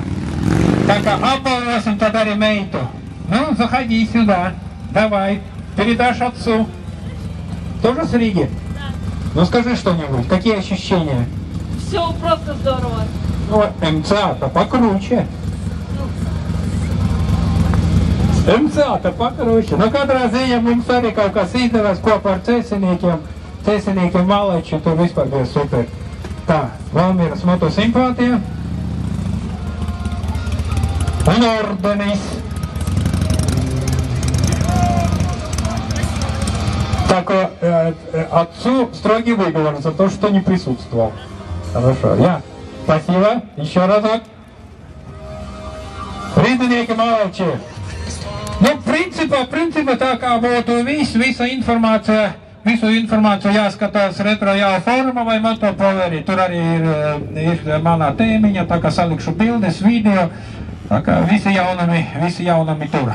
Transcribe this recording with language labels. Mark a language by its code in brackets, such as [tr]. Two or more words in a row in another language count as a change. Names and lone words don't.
[lv] Tā kā apbalvosim tad arī meitu. [ru] Ну, заходи сюда. Давай. Передашь отцу. Тоже с Риги? Да. Ну, скажи что-нибудь. Какие ощущения? Все просто здорово. Ну, МЦА-то покруче. МЦА-то покруче. [lv] Nu, katrā ziņā mums arī kaut kas izdevās kopā ar cēsiniekiem. Cēsiniekiem malači, tur vispār bija super. Tā, Valmieras motosimpātija. Un ordenis. [ru] Так, отцу строгий выговор за то, что не присутствовал. Хорошо. Я. Спасибо. Еще разок. [lv] Rīdinieki malači. Nu, principā tā kā būtu visu informāciju jāskatās Retro Java fórumā vai Motopowerī. Tur arī ir manā tēmiņa, tā kā salikšu bildes, video, tā kā visi jaunami tur.